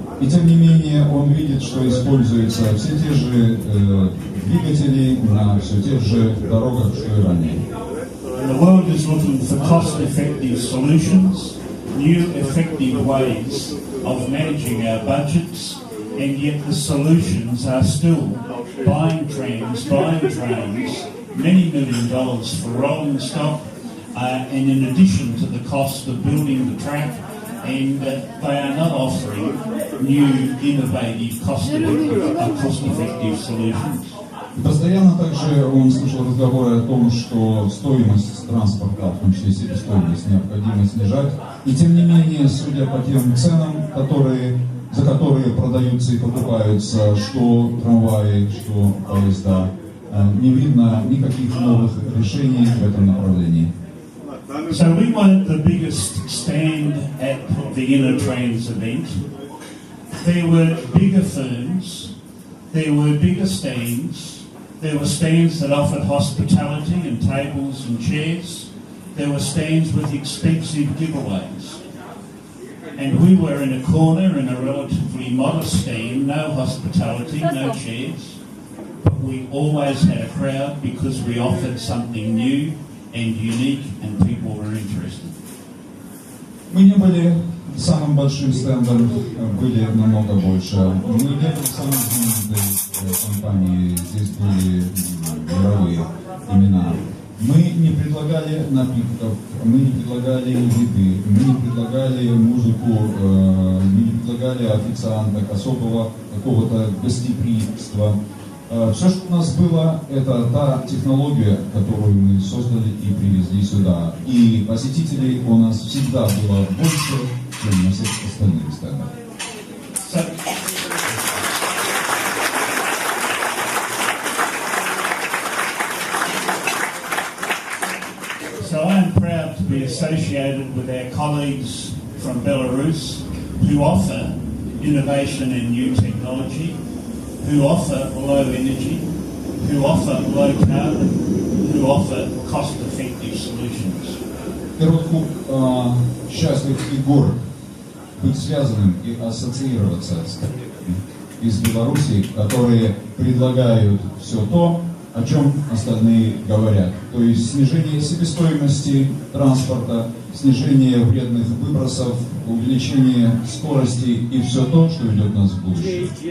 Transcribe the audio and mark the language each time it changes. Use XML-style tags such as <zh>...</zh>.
<ru>И тем не менее он видит, что используются все те же двигатели на все тех же дорогах, что и ранее.</ru> <en>The world is looking for cost-effective solutions, new effective ways of managing our budgets, and yet the solutions are still buying trams, buying trains, many $1 million for rolling stock, and in addition to the cost of building the track, and they are not offering new, innovative, cost-effective solutions.</en> <ru>Постоянно также он слышал разговоры о том, что стоимость транспорта, в том числе себестоимость, необходимо снижать. И тем не менее, судя по тем ценам, за которые продаются и покупаются что трамваи, что поезда, не видно никаких новых решений в этом направлении.</ru> <en>So we weren't the biggest stand at the Innotrans event. There were bigger firms, there were bigger stands, there were stands that offered hospitality and tables and chairs, there were stands with expensive giveaways. And we were in a corner in a relatively modest stand, no hospitality, no chairs, but we always had a crowd because we offered something new and unique, and people were interested.</en> <ru>Мы не были самым большим стендом, были намного больше. Мы не были самой знаменитой компанией, здесь были мировые имена. Мы не предлагали напитков, мы не предлагали еды, мы не предлагали музыку, мы не предлагали официанток, особого какого-то гостеприимства. Все, что у нас было, это та технология, которую мы создали и привезли сюда. И посетителей у нас всегда было больше, чем на всех остальных стендах.</ru> <en>So I am proud to be associated with our colleagues from Belarus who offer innovation and new technology, who offer low energy, who offer low carbon, who offer cost-effective solutions.</en> <ru>Род Хук счастлив и горд быть связанным и ассоциироваться с коллегами из Беларуси, которые предлагают все то, о чем остальные говорят. То есть снижение себестоимости транспорта, снижение вредных выбросов, увеличение скорости и все то, что ведет нас в будущее.</ru>